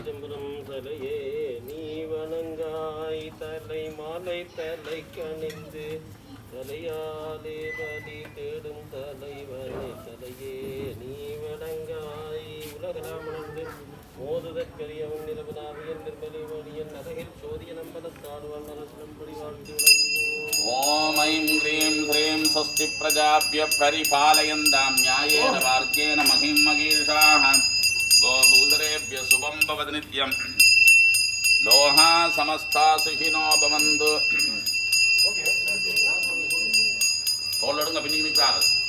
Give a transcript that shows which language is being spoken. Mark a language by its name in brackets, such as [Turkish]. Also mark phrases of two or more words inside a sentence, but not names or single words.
[Tamil] தலையே நீ வணங்காய் தலை மாலை தலை கணிந்து தலையாலே பலி தேடும் தலைவனே தலையே நீ வணங்காய் உலகலாமணந்து மோதுதற்கரியவன் நிரபதாவியன் நிர்மலை வழியன் நகையில் சோதிய நம்பலத்தாடுவான் நலசனம்படி வாழ்க்கை வழங்குவோம். [Sanskrit] ॐ ऐं क्रीं ह्रीं स्वस्ति प्रजाभ्य परिपालयन्तां न्यायेन मार्गेण महिं महीषाः गोभूषरेभ्य शुभं भवति नित्यं लोहा समस्ता सुखिनो भवन्तु. [Tamil] தோளடுங்க பின்னிக்கு நிற்கிறாரு.